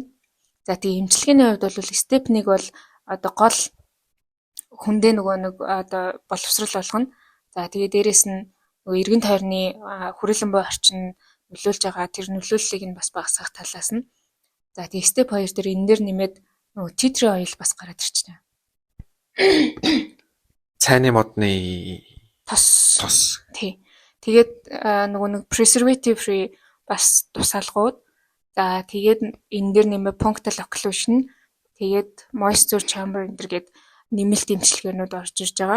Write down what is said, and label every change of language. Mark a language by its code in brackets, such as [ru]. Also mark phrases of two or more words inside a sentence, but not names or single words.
[mn] За тийм эмчилгээний хувьд бол степ 1 бол одоо гол хүндээ нөгөө нэг одоо боловсрал болгоно. За тэгээ дээрэс нь нөгөө эргэн тойрны хүрээлэн буй орчин нөлөөлж байгаа тэр нөлөөллийг нь бас багасгах талаас нь. За тэгээ степ 2 дээр энэ дээр нэмээд нөгөө [en] tea tree oil [mn] бас гараад ирчихнэ. Цайны модны Тос. Тий. Тэгээд нөгөө нэг [en] preservative free [mn] бас тусаалгууд. За тэгээд энэ дээр нэмээ [en] punctal occlusion, [mn] тэгээд [en] moisture chamber [mn] энэ төр гээд нэмэлт эмчилгээнүүд орж ирж байгаа.